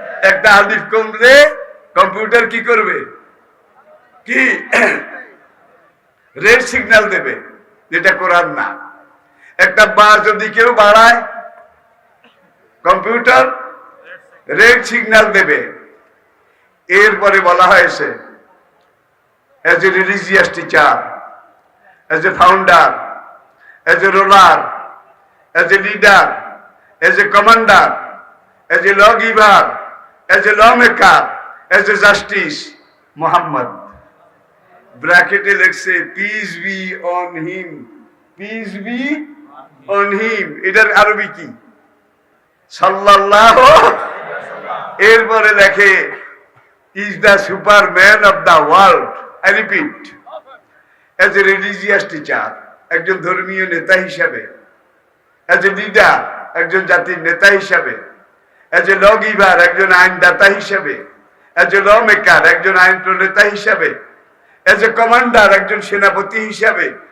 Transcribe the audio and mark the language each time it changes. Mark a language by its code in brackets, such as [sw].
[bn] একটা আলিফ কমলে কম্পিউটার কি করবে? কি রেড সিগন্যাল দেবে, যেটা কোরআন না। একটা বা যদি কেউ বাড়ায়, কম্পিউটার রেড সিগন্যাল দেবে। এরপরে বলা হয়েছে, [en] As a religious teacher, as a founder, as a ruler, as a leader, as a commander, as a lawgiver, as a lawmaker, as a justice, Muhammad. Bracket লেখছে peace be on him, peace be on him. [bn] এটার আরবি কি? [en] সাল্লাল্লাহু। [bn] এরপরে লেখে [en] is the superman of the world. I repeat, as a religious teacher, [bn] একজন ধর্মীয় নেতা হিসাবে, [en] as a leader, [bn] একজন জাতির নেতা হিসাবে, [en] as a lawgiver, [bn] একজন আইনদাতা হিসাবে, [en] as a lawmaker, [bn] একজন আইন প্রণেতা হিসাবে, [en] as a commander, [bn] একজন সেনাপতি হিসাবে।